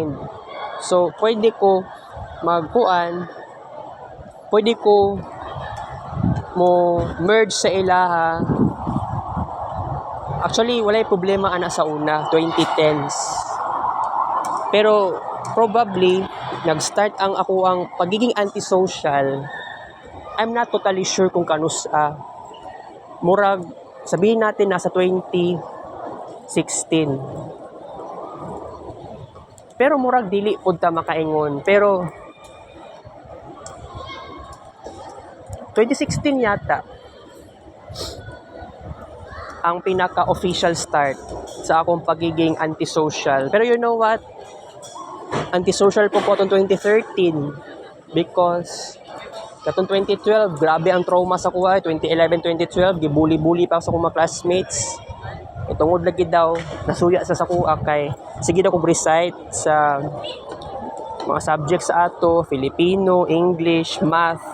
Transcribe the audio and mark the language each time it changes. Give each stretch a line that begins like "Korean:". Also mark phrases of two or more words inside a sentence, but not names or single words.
Cebuano: So pwede ko magkuan, pwede ko mo merge sa ilaha. Actually, walay problema ana sa una, 2010s. Pero probably nag-start ang ako
Filipino: ang pagiging antisocial.
English: I'm not totally sure
Cebuano: kung kanusa.
Filipino: Murag sabihin natin nasa 2016.
Cebuano: Pero murag dili pud ta makaingon. Pero 2016 yata ang pinaka-official start sa akong pagiging antisocial. Pero
English: you know what?
Cebuano: Antisocial po atong 2013 because katong 2012, grabe ang trauma sa kuha. 2011, 2012, gibuli-buli pa ako sa akong mga classmates. Itungod lagi daw, nasuya sa kuha kay sige daw kong recite sa mga subjects sa ato, Filipino, English, Math.